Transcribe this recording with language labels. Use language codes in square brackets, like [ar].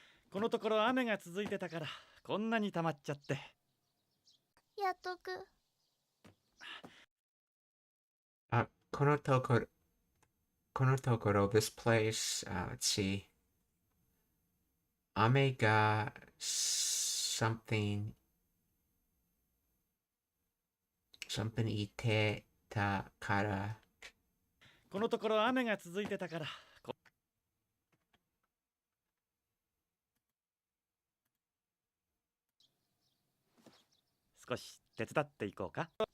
[ja] このところ雨が続いてたからこんなに溜まっちゃって。やっとく。このところ [en] this place, let's see. [ja] 雨が something いてたから。このところ雨が続いてたから少し手伝っていこうか。